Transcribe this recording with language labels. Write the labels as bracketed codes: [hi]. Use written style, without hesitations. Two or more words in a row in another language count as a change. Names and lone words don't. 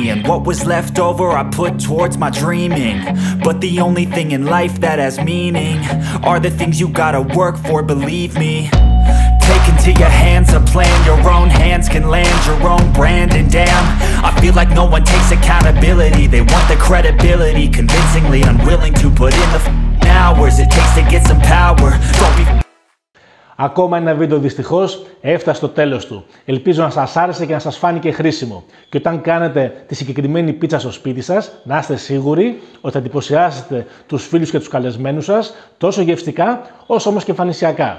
[en] And what was left over I put towards my dreaming. But the only thing in life that has meaning are the things you gotta work for, believe me. Take into your hands a plan, your own hands can land your own brand. And damn, I feel like no one takes accountability. They want the credibility, convincingly unwilling to put in the hours it takes to get some power. Don't be... [el] Ακόμα ένα βίντεο δυστυχώς έφτασε στο τέλος του. Ελπίζω να σας άρεσε και να σας φάνηκε χρήσιμο. Και όταν κάνετε τη συγκεκριμένη πίτσα στο σπίτι σας, να είστε σίγουροι ότι θα εντυπωσιάσετε τους φίλους και τους καλεσμένους σας τόσο γευστικά όσο όμως και εμφανισιακά.